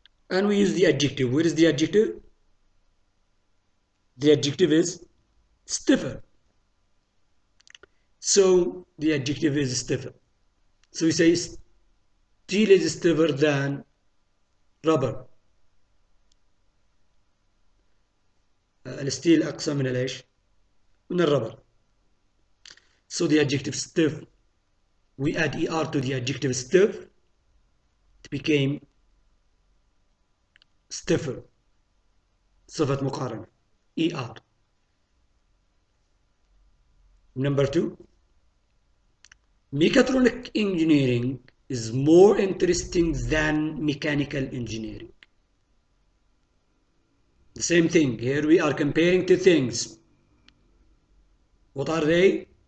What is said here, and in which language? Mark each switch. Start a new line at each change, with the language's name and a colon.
English: And we use the adjective. Where is the adjective? The adjective is stiffer. So the adjective is stiffer. So we say steel is stiffer than rubber.
Arabic: الستيل أقسى من الإيش؟ من الربر.
English: So the adjective stiff, we add er to the adjective stiff, it became stiffer.
Arabic: صفة مقارنة er.
English: Number two, mechatronic engineering is more interesting than mechanical engineering. The same thing. Here we are comparing two things. What are they?